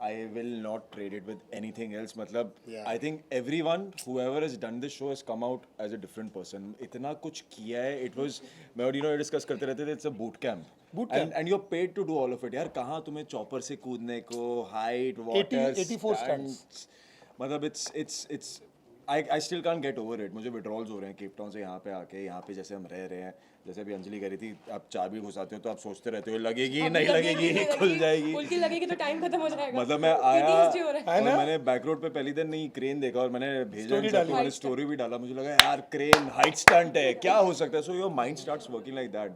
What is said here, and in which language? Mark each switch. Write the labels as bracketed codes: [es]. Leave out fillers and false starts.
[en] I will not trade it with anything else. मतलब I think everyone whoever has done this show has come out as a different person. [hi] इतना कुछ किया है. [en] it was, [hi] मैं और Dino discuss करते रहते थे, [en] It's a boot camp and you are paid to do all of it. [hi] यार कहाँ तुम्हें चॉपर से कूदने को, हाइट, वाटर, 84 स्टंट्स, [en] मतलब it's I still can't get over it. [hi] मुझे विड्रॉल्स हो रहे हैं केप टाउन से यहाँ पे आके. यहाँ पे जैसे हम रह रहे हैं, जैसे अभी अंजलि कह रही थी, आप चाबी घुसाते हो तो आप सोचते रहते हो लगेगी नहीं लगेगी, खुल जाएगी, उल्टी लगेगी तो टाइम खत्म हो जाएगा. मतलब मैं आया और मैंने बैक रोड पे पहली दिन नहीं क्रेन देखा और मैंने भेजा, मैंने स्टोरी भी डाला. मुझे लगा यार क्रेन हाइट स्टंट है, क्या हो सकता है. [en] So your mind starts working like that.